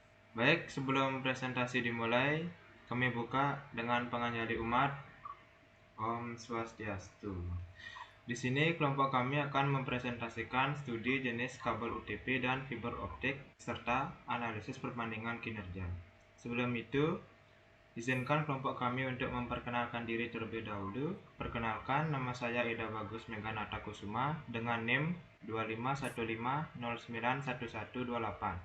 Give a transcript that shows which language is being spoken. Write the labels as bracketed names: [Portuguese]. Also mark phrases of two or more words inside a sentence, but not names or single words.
[Indonesian] Baik, sebelum presentasi dimulai, kami buka dengan pengajari umat. [Balinese] Om Swastiastu. [Indonesian] Di sini kelompok kami akan mempresentasikan studi jenis kabel UTP dan fiber optik serta analisis perbandingan kinerja. Sebelum itu, izinkan kelompok kami untuk memperkenalkan diri terlebih dahulu. Perkenalkan, nama saya Ida Bagus Meghanata Kusuma dengan NIM 2515091128.